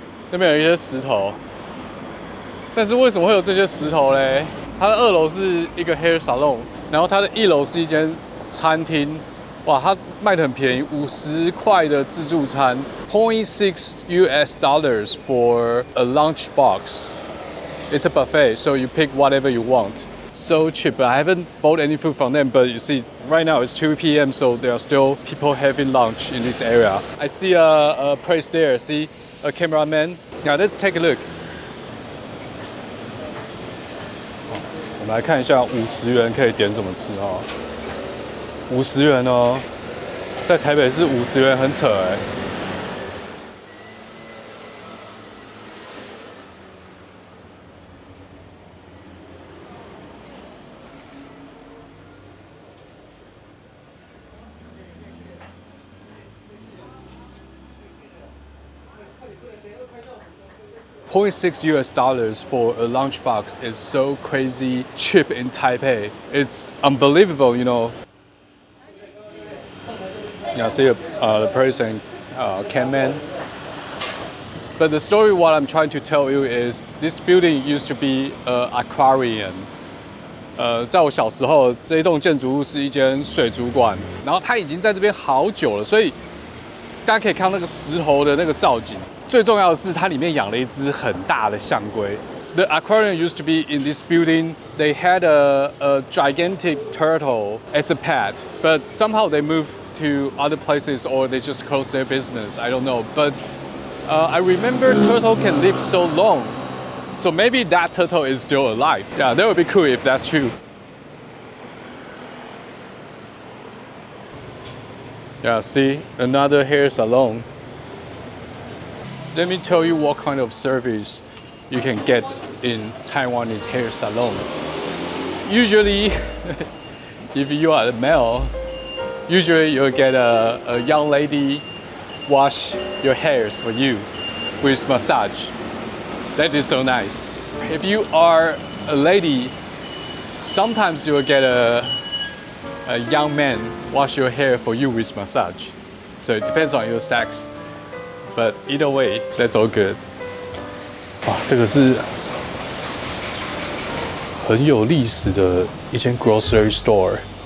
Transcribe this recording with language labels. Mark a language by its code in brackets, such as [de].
[zh] 那边有一些石头，但是为什么会有这些石头嘞？它的2楼是一个 hair salon， 然后它的1楼是一间餐厅。哇，它卖得很便宜，50块的自助餐 ， $0.6 for a lunch box. [en] It's a buffet, so you pick whatever you want. So cheap. I haven't bought any food from them, but you see, right now it's 2 p.m., so there are still people having lunch in this area. I see a place there. See a cameraman. Now let's take a look. [zh] 我们来看一下50元可以点什么吃50元在台北市50元很扯 [en] $0.6 for a lunchbox is so crazy cheap in Taipei. It's unbelievable, you know. Yeah, see the person, can man. But the story what I'm trying to tell you is this building used to be an aquarium. [zh] 在我小时候，这一栋建筑物是一间水族馆，然后它已经在这边好久了，所以大家可以看到那个石头的那个造景。最重要的是，它里面养了一只很大的象龟。 [en] The aquarium used to be in this building. They had a gigantic turtle as a pet, but somehow they moved to other places or they just closed their business. I don't know. But I remember turtle can live so long. So maybe that turtle is still alive. Yeah, that would be cool if that's true. Yeah, see, another hair salon. Let me tell you what kind of service you can get in Taiwanese hair salon. Usually, if you are a male, Usually you'll get a young lady wash your hairs for you with massage. That is so nice. If you are a lady, sometimes you'll get a young man wash your hair for you with massage. So it depends on your sex. But either way, that's all good. [zh] 哇，这个是很有历史的一间 grocery store。